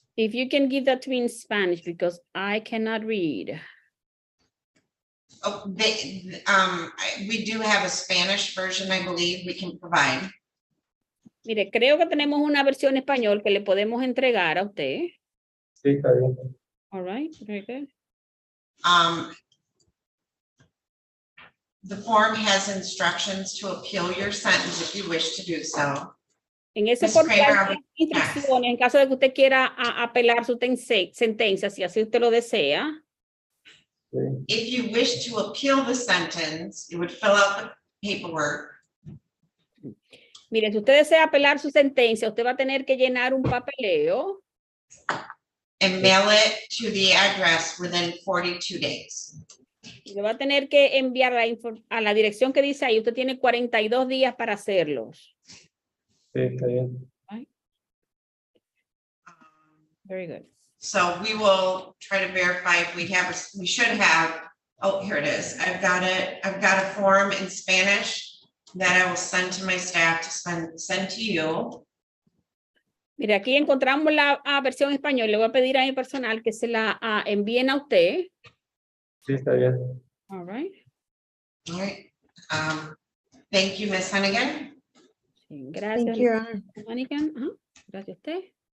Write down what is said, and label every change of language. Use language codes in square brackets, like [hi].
[en] If you can give that to me in Spanish, because I cannot read. Oh, we do have a Spanish version, I believe we can provide. [es] Mire, creo que tenemos una versión en español que le podemos entregar a usted. Sí, está bien. [en] All right, very good. The form has instructions to appeal your sentence if you wish to do so. [es] En ese [en] Ms. [es] portal [en] Kramer, [es] hay instrucciones en caso de que usted quiera apelar su sentencia, si así usted lo desea. Sí. [en] If you wish to appeal the sentence, you would fill out the paperwork. [es] Mire, si usted desea apelar su sentencia, usted va a tener que llenar un papeleo. [en] And mail it to the address within 42 days. [es] Y le va a tener que enviar a la dirección que dice ahí. Usted tiene 42 días para hacerlos. Sí, está bien. [en] Very good. So we will try to verify if we should have, oh, here it is. I've got it. I've got a form in Spanish that I will send to my staff to send to you. [es] Mire, aquí encontramos la versión en español. Le voy a pedir a mi personal que se la envíen a usted. Sí, está bien. [en] All right. All right. Thank you, Ms. Hennigan, [es] Sí, gracias. [en] Thank you, Your Honor. [es] Hannigan. Ajá. Gracias a usted.